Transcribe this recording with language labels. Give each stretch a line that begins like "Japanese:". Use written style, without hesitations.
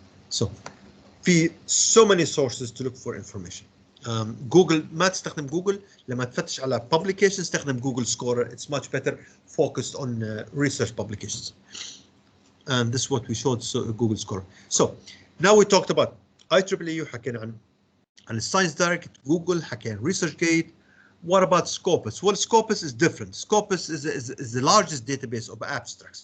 English: So في so many sources to look for information.
Arabic: Google, ما تستخدم جوجل لما تفتش على publications, استخدم Google Scholar.
English: It's much better focused on research publications. And this is what we showed, so Google Scholar. So now we talked about IEEE,
Arabic: وحكينا عن
English: Science Direct, Google, حكينا ResearchGate. What about Scopus? Well, Scopus is different. Scopus is the largest database of abstracts.